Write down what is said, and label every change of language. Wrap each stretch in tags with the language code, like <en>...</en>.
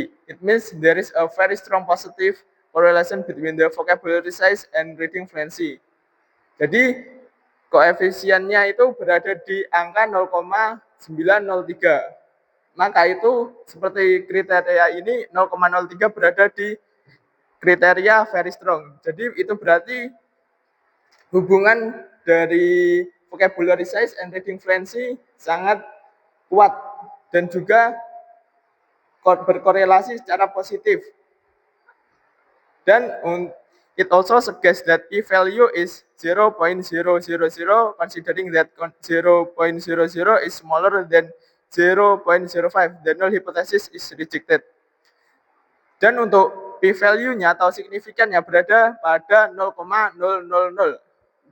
<en>It means there is a very strong positive correlation between the vocabulary size and reading fluency.</en> <id>Jadi koefisiennya itu berada di angka 0,903. Maka itu seperti kriteria ini 0,03 berada di kriteria very strong. Jadi itu berarti hubungan dari vocabulary size and reading fluency sangat kuat dan juga berkorelasi secara positif. Dan</id> <en>it also suggests that p-value is 0.000 considering that 0.00 is smaller than 0.05. The null hypothesis is rejected.</en> <id>Dan untuk p-value-nya atau signifikannya berada pada 0,000.</id>